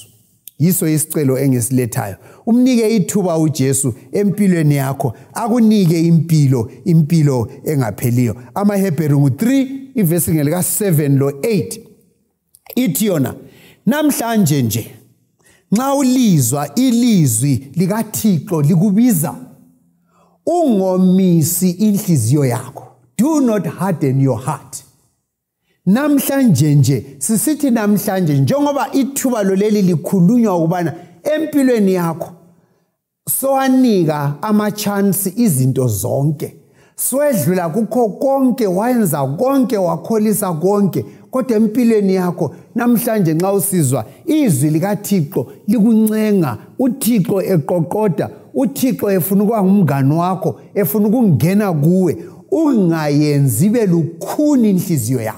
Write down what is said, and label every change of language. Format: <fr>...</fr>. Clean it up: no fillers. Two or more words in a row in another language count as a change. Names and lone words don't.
<nd>Yiso isicelo engisilethayo. Umnike ithuba uJesu empilweni yakho, akunike impilo engapheliyo. AmaHebheru 3 ivesi ngelika 7 lo 8 ithi yona, namhlanje nje nxa ulizwa ilizwi likaThixo likubiza, ungomisi inhliziyo yakho.</nd> <en>Do not harden your heart.</en> <nd>Namhlanje nje, sisithi namhlanje njengoba ithuba loleli likhulunywa ukubana empilweni yakho sowanika ama-chance izinto zonke, swedlula kukho konke, wayenza konke, wakholisa konke, kodwa empilweni yakho namhlanje nxa usizwa izwi likaThixo likuncenga, uThixo eqoqoda, uThixo efuna ukuba ngumngane wakho, efuna ukungena kuwe, ungayenzi belukhuni inhliziyo yakho.</nd>